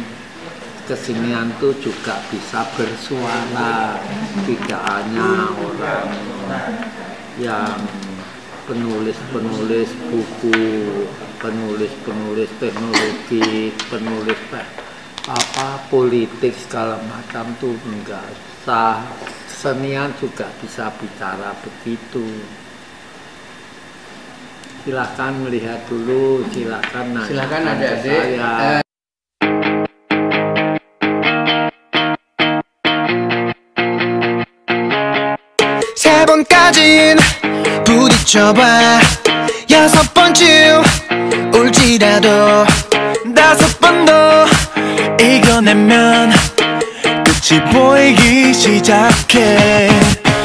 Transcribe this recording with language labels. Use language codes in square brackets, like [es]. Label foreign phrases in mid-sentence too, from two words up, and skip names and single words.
[id] Kesenian itu juga bisa bersuara, tidak hanya orang yang penulis-penulis buku, penulis-penulis teknologi, penulis politik segala macam tuh enggak sah. Kesenian juga bisa bicara begitu. Silakan melihat dulu, silakan nanya. Silakan adik-adik. [ko] 세 번까진 부딪혀봐 여섯 번쯤 울지라도 다섯 번 더 이겨내면 끝이 보이기 시작해